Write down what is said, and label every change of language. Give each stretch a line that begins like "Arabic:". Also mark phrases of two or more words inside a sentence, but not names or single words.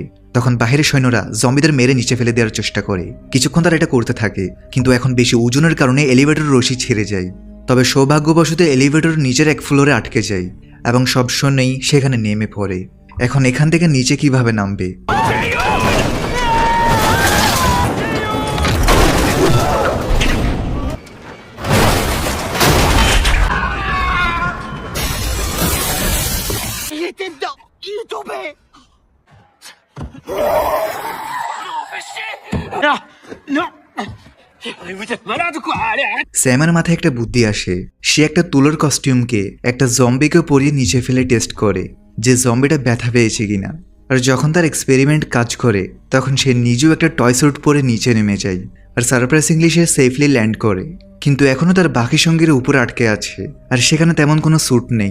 Bangla: তখন বাইরের সৈন্যরা জম্বিদের মেরে নিচে ফেলে দেওয়ার চেষ্টা করে। কিছুক্ষণ তারা এটা করতে থাকে, কিন্তু এখন বেশি ওজনের কারণে এলিভেটর রশি ছেড়ে যায়। তবে সৌভাগ্যবশত এলিভেটর নিচের এক ফ্লোরে আটকে যায় এবং সব সৈন্যই সেখানে নেমে পড়ে। এখন এখান থেকে নিচে কিভাবে নামবে?
French: Il était dedans. Il est tombé. Non, non. Vous êtes malade ou quoi? Allez, arrête.
Bangla: স্যামের মাথায় একটা বুদ্ধি আসে। সে একটা তুলোর কস্টিউমকে একটা জম্বিকে পরিয়ে নিচে ফেলে টেস্ট করে যে জম্বিটা ব্যথা পেয়েছে কিনা। আর যখন তার এক্সপেরিমেন্ট কাজ করে তখন সে নিজেও একটা
English: toy suit
Bangla: পরে নিচে নেমে যায়। আর সারপ্রাইজিংলি সে
English: safely land
Bangla: করে, কিন্তু এখনও তার বাকি সঙ্গীর উপরে আটকে আছে আর সেখানে তেমন কোনো স্যুট নেই।